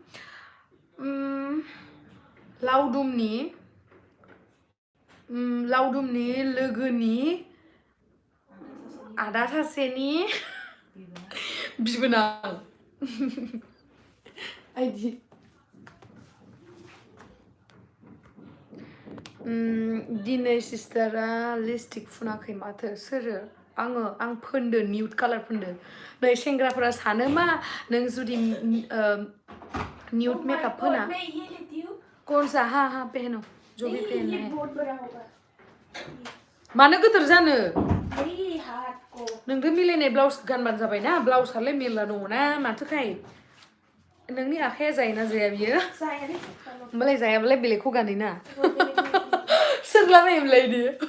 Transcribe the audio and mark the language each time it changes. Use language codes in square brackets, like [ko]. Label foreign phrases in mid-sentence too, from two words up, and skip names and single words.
[brx] लावदुमनि लोगोनि आदा सासेनि बिबोनां आइदि दिनै सिस्टारा लिपस्टिक फुनाखै माथो सोरो आं फोनदो [en] nude colour [brx] फोनदो नै सेंग्राफोरा सानो मा नों जुदि [en] nude makeup [brx] फोना [hi] कौन सा हाँ पहनो जो भी पहनना है [brx] मानो गोदोर जानो नोंथ' मिलायनाय ब्लाउस गानबानो जाबाय ना ब्लाउसालाय मेरला दङ ना माथोखाय नोंनि आखाइया जायोना जाया बियो होमबालाय जायाबालाय बेलेगखौ गानैना सोरलाबायोमोनलाय बिदि